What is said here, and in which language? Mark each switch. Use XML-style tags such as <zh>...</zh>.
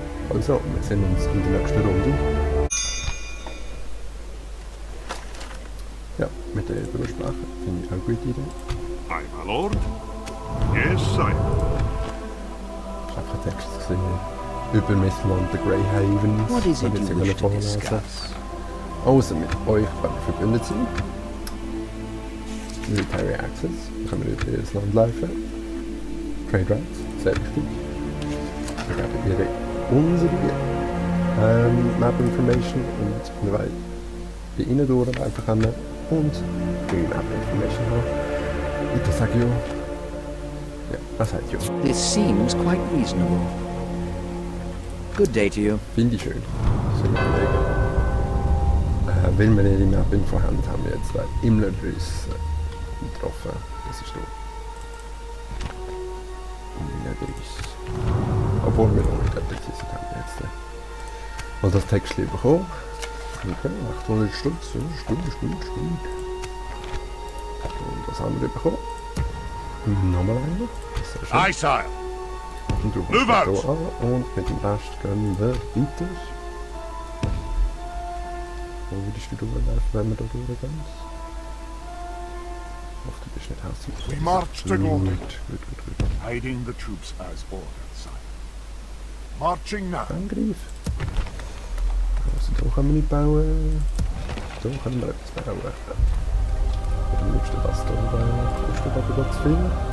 <de>Also, wir sehen uns in der nächsten Runde. Ja, mit der Elbe sprechen. Finde ich auch eine gute Idee.</de> <en>Aye, my lord. Yes, sire.</en> <de>Ich habe keinen Text gesehen.</de> <en>Über Missland, the Grey Havens. What is it you wish to discuss?</en> <de>Also mit euch können wir verbündet sein. Military Access, dann können wir über das Land laufen. Trade Rights, sehr wichtig. Wir geben ihre unsere Map Information und wir wollen bei ihnen durch einfach können und ihre Map Information haben. Und das sage ich ja. Ja, was sagt ja?</de> <en>This seems quite reasonable. Good day to you.</en> <de>Finde ich schön. So überlegen. Wenn wir ihre Map-Info haben, haben wir jetzt einen Himmlerriss getroffen. Das ist doof. Himmlerriss. Obwohl wir noch nicht präzise haben jetzt. Und das Text bekommen. Okay, 800 Stutz. Stimmt. Und das haben wir bekommen. Nochmal einer. Aye, sire. Move out! Und mit dem Rest gehen wir weiter. Wo würdest du durchlaufen, wenn wir da durchgehen? Ich hoffe, du bist nicht hässlich.</de> <en>We march to glory,</en> <de>Gut.</de> <en>hiding the troops as ordered, sire. Marching now.</en> <de>Angriff! Also da können wir nicht bauen. Da können wir etwas bauen. Am liebsten das da kostet aber zu viel.</de>